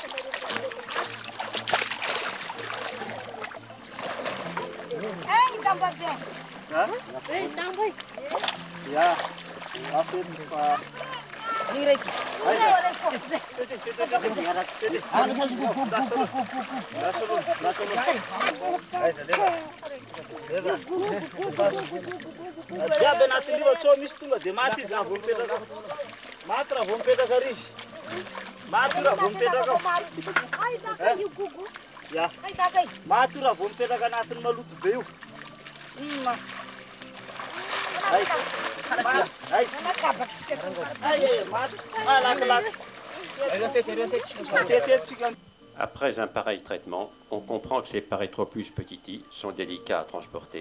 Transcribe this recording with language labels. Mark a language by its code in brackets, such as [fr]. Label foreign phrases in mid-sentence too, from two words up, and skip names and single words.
[mg] Ja, afety fa jiaby anatin'io tsao misy tonga dia maty izy raha vao mipetraka. Maty raha vao mipetraka risy. Maty raha vao mipetraka. Ja, maty raha vao mipetraka anatin'ny maloto be io. [fr] Après un pareil traitement, on comprend que ces Parétropus petiti sont délicats à transporter.